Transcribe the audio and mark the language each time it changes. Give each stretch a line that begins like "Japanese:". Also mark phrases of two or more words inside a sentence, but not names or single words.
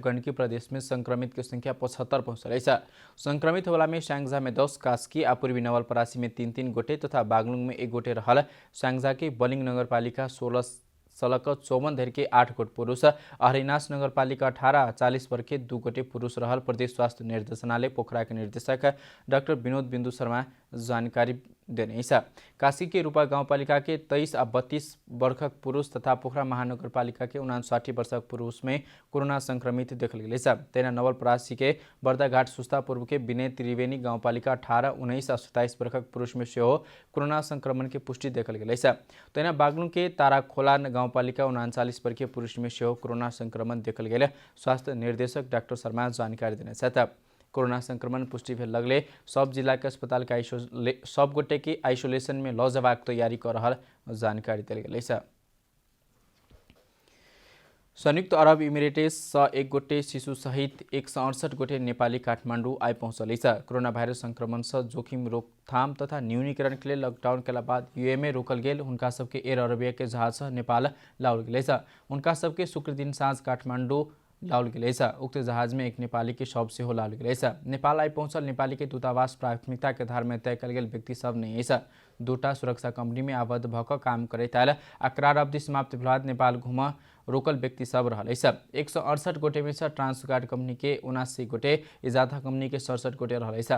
Maithili: गण्डकी प्रदेश में संक्रमित की संख्या 75 पहुंचल छ। संक्रमित होला में स्याङ्जा में 10, कास्की आ पूर्वी नवलपरासी में 3 गोटे तथा बागलुङ में 1 गोटे रहल। स्याङ्जा के बलिङ नगरपालिका 16 सलक 54 धरि के 8 गोट पुरुष, हरिनाश नगरपालिका 18 40 वर्ग के 2 गोटे पुरुष रहल। प्रदेश स्वास्थ्य निर्देशनालय पोखरा के निर्देशक डाक्टर विनोद बिन्दु शर्मा जानकारी देने छ। काशी के रूपा गाउँपालिका के 23 आ 32 वर्षक पुरुष तथा पोखरा महानगरपालिका के 59 वर्षक पुरुष में कोरोना संक्रमित देखल गेलै छ। तेना नवलपरासी के बर्दाघाट सुस्ता पूर्व के विनय त्रिवेणी गाउँपालिका 18, 19 आ 27 वर्षक पुरुष में सेहो कोरोना संक्रमण की पुष्टि देखल गेलै छ। तेना बागलुङ के ताराखोला गाउँपालिका 39 वर्षीय पुरुष में सेहो कोरोना संक्रमण देखल गेल। स्वास्थ्य निर्देशक डाक्टर शर्मा जानकारी देने छ। कोरोना संक्रमण पुष्टि भेल लगले सब जिला के अस्पताल के सब गोटे के आइसोलेशन में ल जबाक तैयारी कर रहल जानकारी देल गेलै छ। संयुक्त अरब इमिरेट्स से 1 गोटे शिशु सहित 168 गोटे नेपाली काठमाडौँ आइ पहुँचल छ। कोरोना वायरस संक्रमण से जोखिम रोकथाम तथा न्यूनीकरण के लिए लॉकडाउन के बाद यूएई रोकल गेल उनका सबके एयर अरबिया के जहाज से नेपाल लाओल गेलै छ। उनका सबके शुक्र दिन साँझ काठमाडौँ लाओल गेलै छ। उक्त जहाज में एक नेपाली के शव सेहो लाओल गेलै छ। नेपाल आइ पहुँचल नेपाली के दूतावास प्राथमिकता के आधार में तय कल गेल व्यक्ति सब नहीं छ। दूटा सुरक्षा कंपनी में आबद्ध भऽ काम करैत आयल आ करार अवधि समाप्त भेला बाद नेपाल घुम रोकल व्यक्ति सब रहलै छ। 168 गोटे में से ट्रांसगार्ड कंपनी के 79 गोटे, इजादा कंपनी के 67 गोटे रहलै छ।